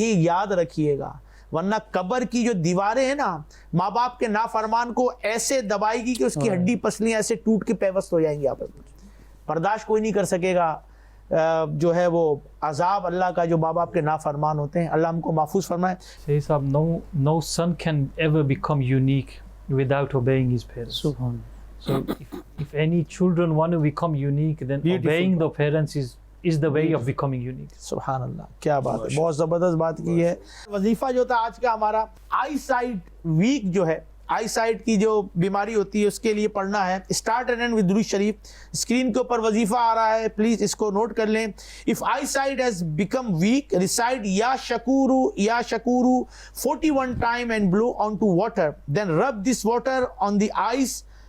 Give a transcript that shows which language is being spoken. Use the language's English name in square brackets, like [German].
[Hindi] ये याद रखिएगा, वरना कब्र की जो दीवारें हैं ना माँ बाप के नाफरमान को ऐसे दबाएगी कि उसकी हड्डी पसलियाँ ऐसे टूट के पेवस्त हो जाएंगी. आप बर्दाश्त कोई नहीं कर सकेगा जो है वो अजाब अल्लाह का जो माँ बाप के नाफरमान होते हैं. अल्लाह हमको महफूज फरमाए. [English] Say sahab, no son can ever become unique without obeying his parents. So if any children want to become unique, then obeying the parents is the way of becoming unique. [Hindi] सुभान अल्लाह, क्या बात है, बहुत ज़बरदस्त बात की है. वजीफ़ा जो था आज का हमारा, आई साइट वीक जो है, आई साइट की जो बीमारी होती है उसके लिए पढ़ना है. [English] start and end with [Hindi] दुरूद शरीफ. स्क्रीन के ऊपर वजीफ़ा आ रहा है, प्लीज़ इसको नोट कर लें. [English] If eyesight has become weak, recite या शकूरू 41 time and blow on to water, then rub this water on the eyes.